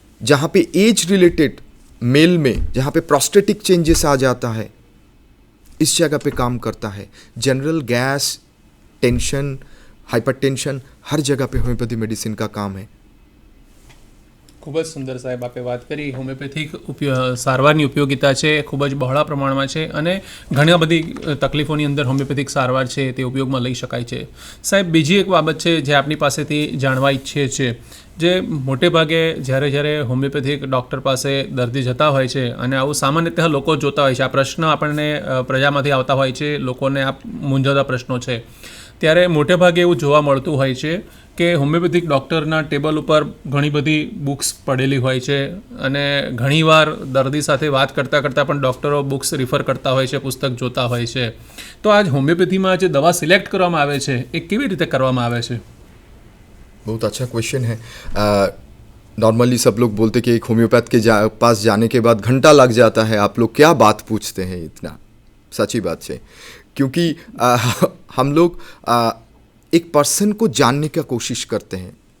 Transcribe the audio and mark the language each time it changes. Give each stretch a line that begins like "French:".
Hindi: जहाँ पे age related mail में, जहाँ पे प्रोस्टेटिक चेंजेस आ जाता है, इस जगह पे काम करता है. जनरल गैस, टेंशन, हाइपरटेंशन, हर जगह पे होम्योपैथी मेडिसिन का काम है.
Gujarati: ખૂબ જ સુંદર સાહેબ આપે વાત કરી. હોમિયોપેથિક સારવારની ઉપયોગિતા છે ખૂબ જ બહોળા પ્રમાણમાં છે, અને ઘણી બધી તકલીફોની અંદર હોમિયોપેથિક સારવાર છે તે ઉપયોગમાં લઈ શકાય છે. સાહેબ, બીજી એક બાબત છે જે આપની પાસેથી જાણવા ઈચ્છે છે જે મોટે ભાગે જ્યારે જ્યારે હોમિયોપેથિક ડૉક્ટર પાસે દર્દી જતા હોય છે અને આવું સામાન્યતઃ લોકો જોતા હોય છે, આ પ્રશ્ન આપણને પ્રજામાંથી આવતા હોય છે, લોકોને આ મૂંઝવતા પ્રશ્નો છે, ત્યારે મોટે ભાગે એવું જોવા મળતું હોય છે કે હોમિયોપેથિક ડૉક્ટરના ટેબલ ઉપર ઘણી બધી બુક્સ પડેલી હોય છે અને ઘણીવાર દર્દી સાથે વાત કરતાં કરતાં પણ ડૉક્ટરો બુક્સ રિફર કરતા હોય છે, પુસ્તક જોતા હોય છે. તો આજ હોમિયોપેથીમાં જે દવા સિલેક્ટ કરવામાં આવે છે એ કેવી રીતે કરવામાં આવે છે?
Hindi: बहुत अच्छा क्वेश्चन है. नॉर्मली सब लोग बोलते कि एक होम्योपैथ के पास जाने के बाद घंटा लग जाता है. आप लोग क्या बात पूछते हैं इतना? सच्ची बात है, क्योंकि हम लोग एक पर्सन को जानने का कोशिश करते हैं.